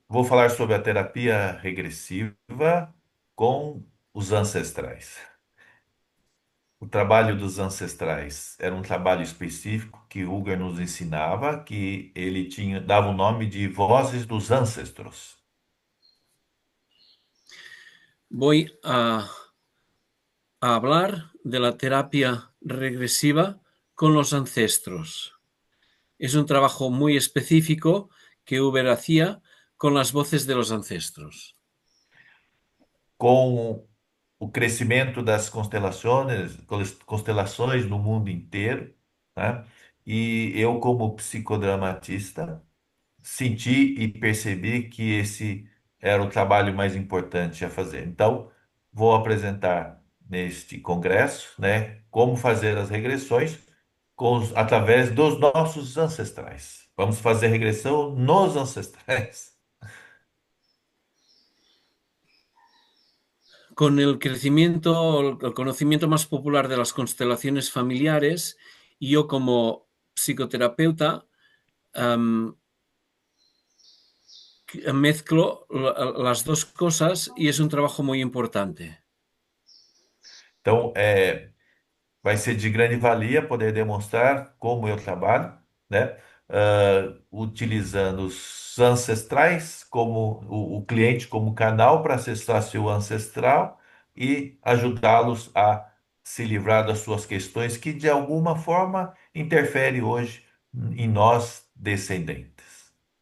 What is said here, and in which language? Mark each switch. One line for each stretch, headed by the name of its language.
Portuguese: Vou falar sobre a terapia regressiva com os ancestrais. O trabalho dos ancestrais era um trabalho específico que Uger nos ensinava, que ele dava o nome de Vozes dos Ancestros.
Spanish: Voy a hablar de la terapia regresiva con los ancestros. Es un trabajo muy específico que Uber hacía con las voces de los ancestros.
Portuguese: Com o crescimento das constelações no mundo inteiro, né? E eu, como psicodramatista, senti e percebi que esse era o trabalho mais importante a fazer. Então, vou apresentar neste congresso, né, como fazer as regressões através dos nossos ancestrais. Vamos fazer regressão nos ancestrais.
Spanish: Con el crecimiento, el conocimiento más popular de las constelaciones familiares, yo como psicoterapeuta mezclo las dos cosas y es un trabajo muy importante.
Portuguese: Então, vai ser de grande valia poder demonstrar como eu trabalho, né? Utilizando os ancestrais como o cliente como canal para acessar seu ancestral e ajudá-los a se livrar das suas questões que de alguma forma interferem hoje em nós descendentes.